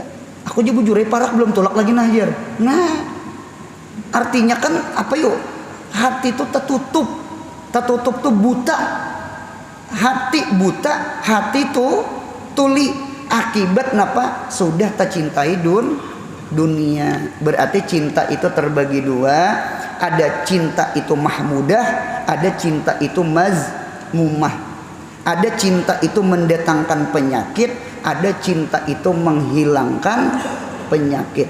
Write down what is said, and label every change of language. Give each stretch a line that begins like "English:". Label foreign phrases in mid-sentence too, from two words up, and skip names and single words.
Banjar: Aku aja bujure parak belum tolak lagi najar. Nah, artinya kan apa yuk? Hati itu tertutup tuh buta. Hati buta, hati tuh tuli. Akibat napa? Sudah tercintai dunia. Berarti cinta itu terbagi 2. Ada cinta itu mahmudah, ada cinta itu mazmumah. Ada cinta itu mendatangkan penyakit, ada cinta itu menghilangkan penyakit.